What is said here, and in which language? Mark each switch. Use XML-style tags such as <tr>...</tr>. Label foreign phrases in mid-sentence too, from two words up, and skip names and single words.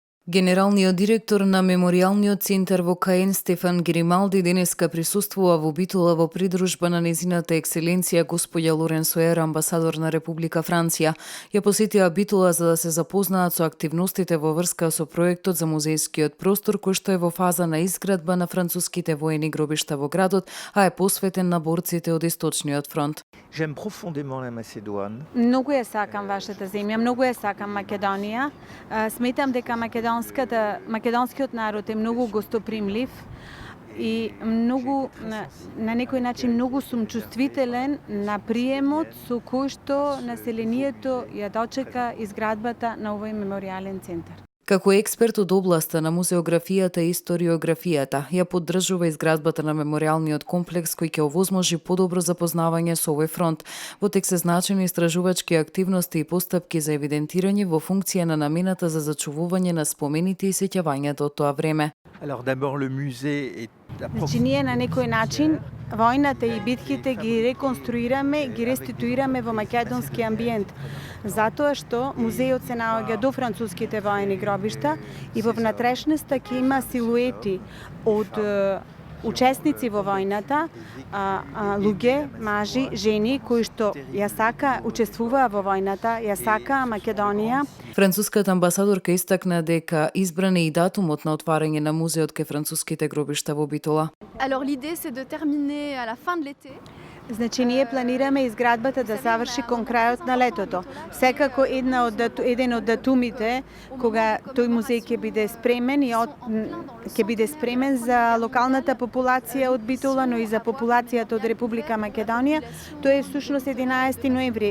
<mk>Генералниот директор на Меморијалниот центар во Каен Стефан Грималди денеска присуствува во Битола во придружба на незината екселенција господја Лорен Соер, амбасадор на Република Франција. Ја посетија Битола за да се запознаат со активностите во врска со проектот за музејскиот простор кој што е во фаза на изградба на француските воени гробишта во градот, а е посветен на борците од Источниот фронт.</mk> <fr>J'aime profondément la Macédoine.</fr> <mk>Многу ја сакам вашата земја, многу ја сакам Македонија. Сметам дека македонскиот народ е многу гостопримлив и многу на некој начин многу сум чувствителен на приемот со кој што населението ја дочека изградбата на овој меморијален центар. Како експерт од областа на музеографијата и историографијата, ја поддржува изградбата на меморијалниот комплекс кој ќе овозможи подобро запознавање со овој фронт. Во тек се значени истражувачки активности и постапки за евидентирање во функција на намената за зачувување на спомените и сеќавањето од тоа време.</mk> <fr>Alors d'abord le musée est</fr> <mk>Значи ние на некој начин војната и битките ги реконструираме, ги реституираме во македонски амбиент, затоа што музејот се наоѓа до француските воени гробишта и во внатрешноста ќе има силуети од учесници во војната, луѓе, мажи, жени кои што ја сака учествуваа во војната, ја сакаа Македонија. Француската амбасадорка истакна дека избран е и датумот на отварање на музеот кај француските гробишта во Битола.</mk> <fr>Alors l'idée c'est de terminer à la fin de l'été.</fr> <mk>Значи ние планираме изградбата да заврши кон крајот на летото. Секако еден од датумите кога тој музеј ќе биде спремен и ќе биде спремен за локалната популација од Битола, но и за популацијата од Република Македонија, тој е всушност 11 ноември.</mk>